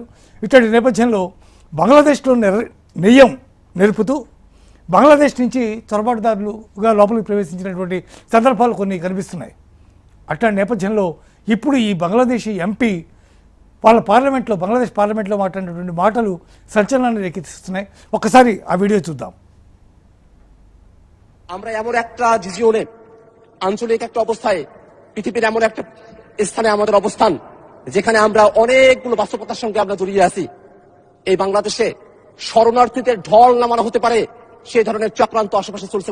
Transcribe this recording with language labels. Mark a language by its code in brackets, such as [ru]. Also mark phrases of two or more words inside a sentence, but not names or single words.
[te] ఇటువంటి నేపథ్యంలో బంగ్లాదేశ్లో నెయ్యం నిలుపుతూ బంగ్లాదేశ్ నుంచి చొరబాటుదారులుగా లోపలికి ప్రవేశించినటువంటి సందర్భాలు కొన్ని కనిపిస్తున్నాయి. అట్లాంటి నేపథ్యంలో ఇప్పుడు ఈ బంగ్లాదేశీ ఎంపీ వాళ్ళ పార్లమెంట్లో, బంగ్లాదేశ్ పార్లమెంట్లో మాట్లాడినటువంటి మాటలు సంచలనాన్ని రేకెత్తిస్తున్నాయి. ఒక్కసారి ఆ వీడియో చూద్దాం. [bn] আমরা এমন একটা রিজিয়নে, আঞ্চলিক একটা অবস্থায়, পৃথিবীর এমন একটা স্থানে আমাদের অবস্থান যেখানে আমরা অনেকগুলো বাস্তবতার সঙ্গে আমরা জড়িয়ে আছি। এই বাংলাদেশে শরণার্থীদের ঢল নামানো হতে পারে সেই ধরনের চক্রান্ত আশেপাশে চলছে।